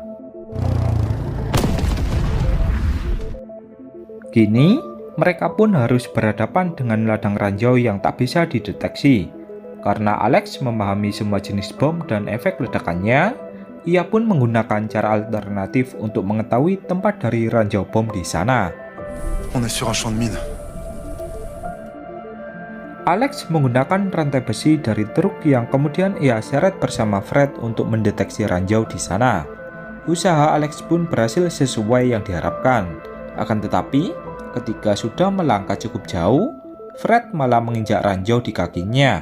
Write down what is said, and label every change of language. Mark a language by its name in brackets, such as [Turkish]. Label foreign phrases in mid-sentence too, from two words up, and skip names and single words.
[Indonesian] Kini, Mereka pun harus berhadapan dengan ladang ranjau yang tak bisa dideteksi. Karena Alex memahami semua jenis bom dan efek ledakannya, ia pun menggunakan cara alternatif untuk mengetahui tempat dari ranjau bom di sana. [French] On est sur un champ de mine. [Indonesian] Alex menggunakan rantai besi dari truk yang kemudian ia seret bersama Fred untuk mendeteksi ranjau di sana. Usaha Alex pun berhasil sesuai yang diharapkan. Akan tetapi, ketika sudah melangkah cukup jauh, Fred malah menginjak ranjau di kakinya.